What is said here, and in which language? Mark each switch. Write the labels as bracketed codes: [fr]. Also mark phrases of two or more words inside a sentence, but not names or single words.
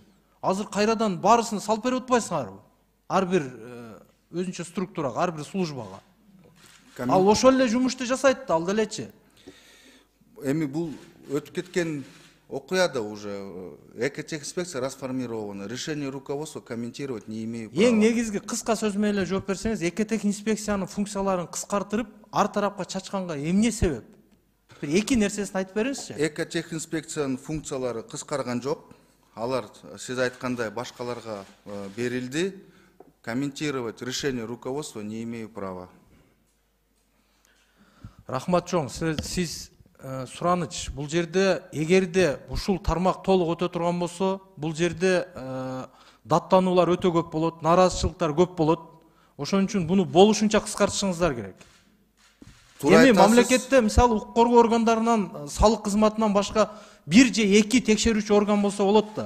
[ky] Азыр кайрадан баарысын салып берип атпайсыңарбы? Ар бир өзүнчө структурага, ар бир службага. Ал ошол эле жумушту жасайт да, ал делечи. Эми бул өтүп кеткен окуяда [ru] уже экотехинспекция расформирована. Решение руководства комментировать не имею права. [ky] Эң негизги кыска сөз менен эле жооп берсеңиз, экотех инспекциянын функцияларын кыскартырып, ар тарапка чачканга эмне себеп? Бир эки нерсесин айтып бериңизчи. Экотехинспекциянын функциялары кыскарган жок. Алар сиз айткандай башкаларга берилди. [ru] Комментировать решение руководства не имею права. [ky] Рахмат чоң, сиз сураныч, бул жерде эгерде ушул тармак толук өтө турган болсо, бул жерде даттануулар өтө көп болот, нараазычылыктар көп болот. Ошон үчүн буну болушунча кыскартышыңыздар керек. Эми мамлекетте мисалы укук коргоо органдарынан, салык кызматынан башка бир же эки текшерүүчү орган болсо болот да.